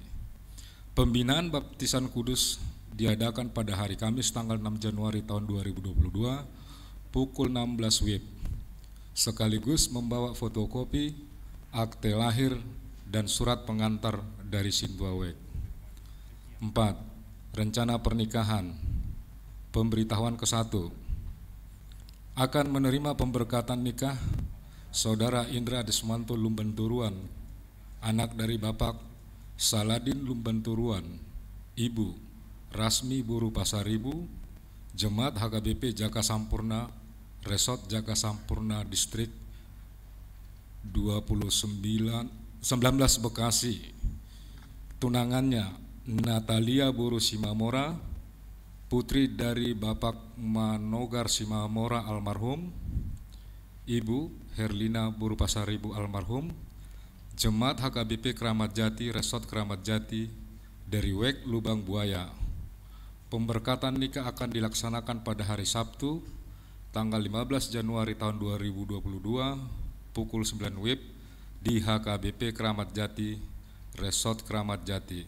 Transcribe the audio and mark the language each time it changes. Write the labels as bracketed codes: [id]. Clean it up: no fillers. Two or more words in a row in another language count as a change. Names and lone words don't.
[id] Pembinaan baptisan kudus diadakan pada hari Kamis tanggal 6 Januari tahun 2022 pukul 16 WIB, sekaligus membawa fotokopi, akte lahir, dan surat pengantar dari Sintua WEK. 4. Rencana pernikahan. Pemberitahuan ke-1. Akan menerima pemberkatan nikah Saudara Indra Desmanto Lumban Turuan, anak dari Bapak Saladin Lumban Turuan, Ibu Rasmi Buru Pasaribu, Jemaat HKBP Jaka Sampurna, Resort Jaka Sampurna Distrik 19 Bekasi. Tunangannya Natalia Buru Simamora, putri dari Bapak Manogar Simamora almarhum, Ibu Herlina Buru Pasaribu almarhum, Jemaat HKBP Kramat Jati, Resort Kramat Jati dari WEK Lubang Buaya. Pemberkatan nikah akan dilaksanakan pada hari Sabtu tanggal 15 Januari tahun 2022 pukul 9 WIB di HKBP Kramat Jati, Resort Kramat Jati.